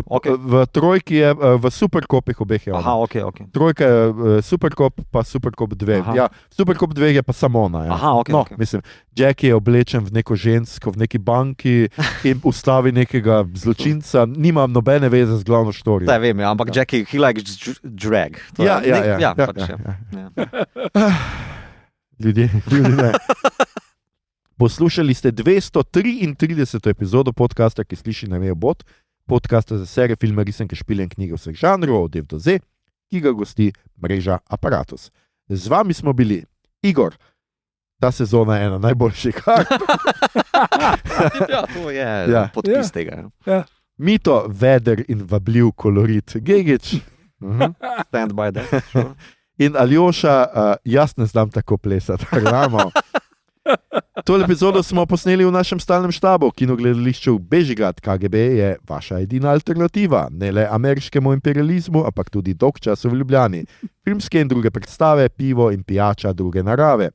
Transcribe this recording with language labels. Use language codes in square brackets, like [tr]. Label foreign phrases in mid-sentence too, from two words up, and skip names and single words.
[sl] V trojki je, v Supercopih obeh je ona. Aha, ok. Trojka je Supercop, pa Supercop 2. Ja, Supercop 2 je pa samo ona. Ja. Aha, ok. No, mislim, Jackie je oblečen v neko žensko, v neki banki in ustavi nekega zločinca, nima nobene veze z glavno štorijo. Da, vem, ampak Jackie, [en] he likes drag. [sl] Ja. Ljudje ne. Poslušali ste 233. epizodo podcasta, ki sliši na ime Bot, podcasta za serije, filme, risanke, špile in knjige vseh žanrov, od Dev do Z, ki ga gosti mreža Apparatus. Z vami smo bili Igor, ta sezona je ena najboljših. Ja, to je podpis tega. Ja. Mito, veder in vabljiv kolorit Gegič. [en] Stand by that. Sure. [sl] In Aljoša, jaz ne znam tako plesati. Tole epizodo smo posneli v našem stalnem štabu, kinogledališču Bežigrad. KGB je vaša edina alternativa, ne le ameriškemu imperializmu, ampak tudi dolg čas v Ljubljani. Filmske in druge predstave, pivo in pijača druge narave.